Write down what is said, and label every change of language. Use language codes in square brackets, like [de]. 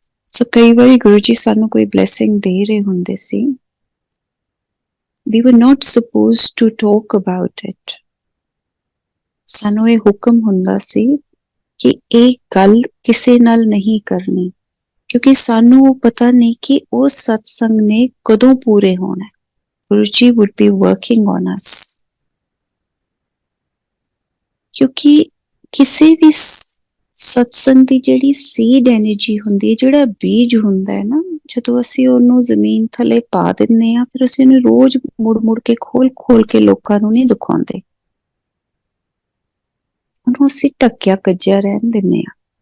[pa] ਸੋ ਕਈ ਵਾਰੀ ਗੁਰੂ ਜੀ ਸਾਨੂੰ ਕੋਈ ਬਲੈਸਿੰਗ ਦੇ ਰਹੇ ਹੁੰਦੇ ਸੀ, [en] we were not supposed to talk about it। [pa] ਸਾਨੂੰ ਇਹ ਹੁਕਮ ਹੁੰਦਾ ਸੀ ਕਿ ਇਹ ਗੱਲ ਕਿਸੇ ਨਾਲ ਨਹੀਂ ਕਰਨੀ, ਕਿਉਂਕਿ ਸਾਨੂੰ ਪਤਾ ਨਹੀਂ ਕਿ ਉਹ ਸਤਸੰਗ ਨੇ ਕਦੋਂ ਪੂਰੇ ਹੋਣਾ। [en] Guru Ji would be working on us। [pa] ਕਿਉਂਕਿ ਕਿਸੇ ਵੀ ਸਤਸੰਗ ਦੀ ਜਿਹੜੀ ਸੀਡ ਐਨਰਜੀ ਹੁੰਦੀ ਹੈ, ਜਿਹੜਾ ਬੀਜ ਹੁੰਦਾ ਹੈ ਨਾ, ਜਦੋਂ ਅਸੀਂ ਉਹਨੂੰ ਜ਼ਮੀਨ ਥੱਲੇ ਪਾ ਦਿੰਦੇ ਹਾਂ, ਫਿਰ ਅਸੀਂ ਉਹਨੂੰ ਰੋਜ਼ ਮੁੜ ਕੇ ਖੋਲ ਕੇ ਲੋਕਾਂ ਨੂੰ ਨਹੀਂ ਦਿਖਾਉਂਦੇ, ਉਹਨੂੰ ਅਸੀਂ ਢੱਕਿਆ ਕੱਜਿਆ ਰਹਿਣ ਦਿੰਦੇ ਹਾਂ।